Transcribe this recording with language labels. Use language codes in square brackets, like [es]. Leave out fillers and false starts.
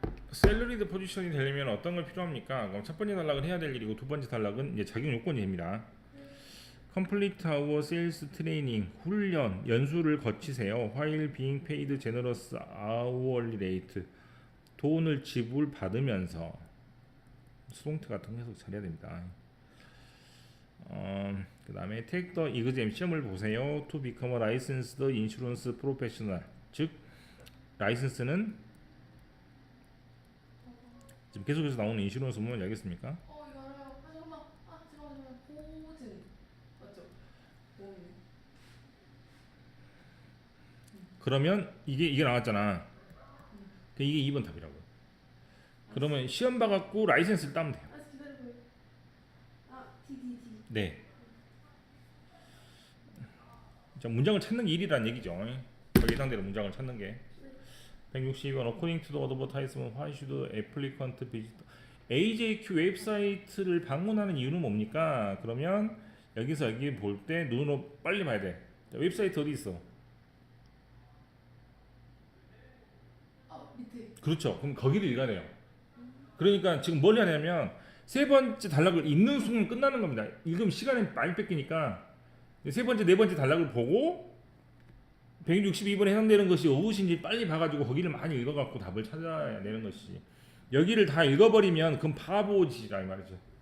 [ko] 셀러리드 포지션이 되려면 어떤 걸 필요합니까? 그럼 첫 번째 단락은 해야 될 일이고 두 번째 단락은 이제 자격 요건이 됩니다. [en] Complete our sales training [ko] 훈련 연수를 거치세요. [en] While being paid generous hourly rate [ko] 돈을 지불 받으면서 수동태 같은 거 해석 잘해야 됩니다. 그 다음에 [en] take the exam [ko] 시험을 보세요. [en] To become a licensed insurance professional [ko] 즉 라이센스는 지금 계속해서 나오는 인슈런스 문을 알겠습니까? 이거 알아요. 잠깐만. 보증. 맞죠? 보험이네. 그러면 이게 나왔잖아. 이게 2번 답이라고. 그러면 시험 봐갖고 라이센스를 따면 돼요. 기다려봐요. DDD. 네. 자, 문장을 찾는 게 일이라는 얘기죠. 예상대로 문장을 찾는 게. [en] 162번 according to the advertisement why should applicant visit AJQ [ko] 웹사이트를 방문하는 이유는 뭡니까? 그러면 여기서 여기 볼 때 눈으로 빨리 봐야 돼. 자, 웹사이트 어디 있어? 밑에. 그렇죠. 그럼 거기를 읽어야 돼요. 그러니까 지금 뭘 하냐면 세 번째 단락을 읽는 순간 끝나는 겁니다. 읽으면 시간이 많이 뺏기니까 세 번째, 네 번째 단락을 보고 162번에 해당되는 것이 무엇인지 빨리 봐가지고 거기를 많이 읽어갖고 답을 찾아야 되는 것이 여기를 다 읽어버리면 그건 바보지라 이 말이죠.